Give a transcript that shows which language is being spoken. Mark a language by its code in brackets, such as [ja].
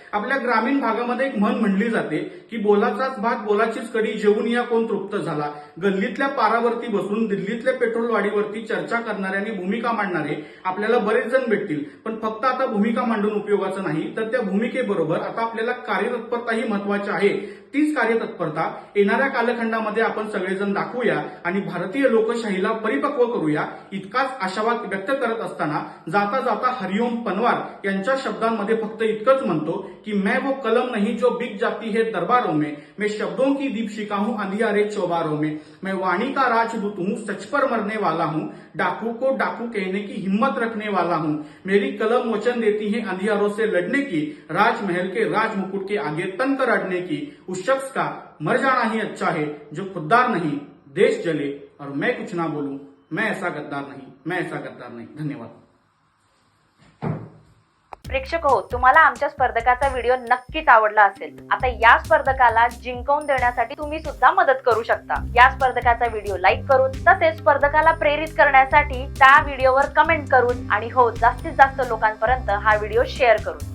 [mr] आपल्या ग्रामीण भागामध्ये एक म्हण म्हणली जाते की बोलाचाच भात बोलाचीच कडी, जेवून या कोण तृप्त झाला. गल्लीतल्या पारावरती बसून दिल्लीतल्या पेट्रोलवाढीवरती चर्चा करणारे आणि भूमिका मांडणारे आपल्याला बरेच जण भेटतील, पण फक्त आता भूमिका मांडून उपयोगाचं नाही, तर त्या भूमिकेबरोबर आता आपल्याला कार्यतत्परताही महत्वाची आहे. तीच कार्यतत्परता येणाऱ्या कालखंडामध्ये आपण सगळेजण दाखवूया आणि भारतीय लोकशाहीला परिपक्व करूया, इतकाच आशावाद व्यक्त करत असताना जाता जाता हरिओम पनवार यांच्या शब्दांमध्ये फक्त इतकंच म्हणतो की [hi] मैं वो कलम नहीं जो बिक जाती है दरबारों में, मैं शब्दों की दीपशिखा हूं अंधियारे चौबारों में, मैं वाणी का राजदूत हूं, सच पर मरने वाला हूं, डाकू को डाकू कहने की हिम्मत रखने वाला हूं, मेरी कलम वचन देती है अंधियारों से लड़ने की, राजमहल के राजमुकुट के आगे तन कर अड़ने की. उस शख्स का मर जाना ही अच्छा है जो खुददार नहीं, देश जले और मैं कुछ ना बोलूं, मैं ऐसा गद्दार नहीं, मैं ऐसा गद्दार नहीं. धन्यवाद. [mr] प्रेक्षक हो, तुम्हाला आमच्या स्पर्धकाचा व्हिडिओ नक्कीच आवडला असेल. आता या स्पर्धकाला जिंकवून देण्यासाठी तुम्ही सुद्धा मदत करू शकता. या स्पर्धकाचा व्हिडिओ लाईक करून, तसेच स्पर्धकाला प्रेरित करण्यासाठी त्या व्हिडिओवर कमेंट करून आणि हो, जास्तीत जास्त लोकांपर्यंत हा व्हिडिओ शेअर करून.